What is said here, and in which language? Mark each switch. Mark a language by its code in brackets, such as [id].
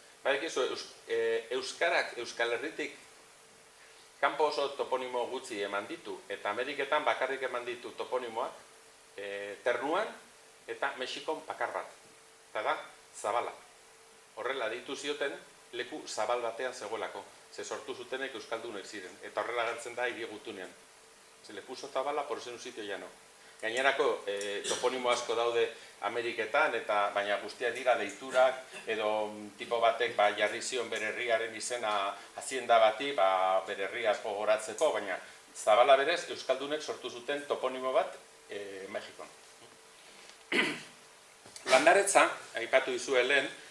[eu] Euskarak Euskal Herritik kanpo oso toponimo gutxi eman ditu, eta Ameriketan bakarrik eman ditu toponimoak Ternuan eta Mexikon bakar bat. Eta da, Zabala. Horrela deitu zioten leku zabal batean zegoelako. Ze sortu zutenek euskaldunek ziren. Eta horrela gertzen da hiri gutunean. [es] Se le puso Zabala por ser un sitio llano. [eu] Gainerako toponimo asko daude Ameriketan, eta baina guztia dira deiturak, edo tipo batek jarri zion bere herriaren izena hazienda bati, bere herriaz gogoratzeko, baina Zabala berez euskaldunek sortu zuten toponimo bat Mexikon. Landaretza, aipatu dizue lehen,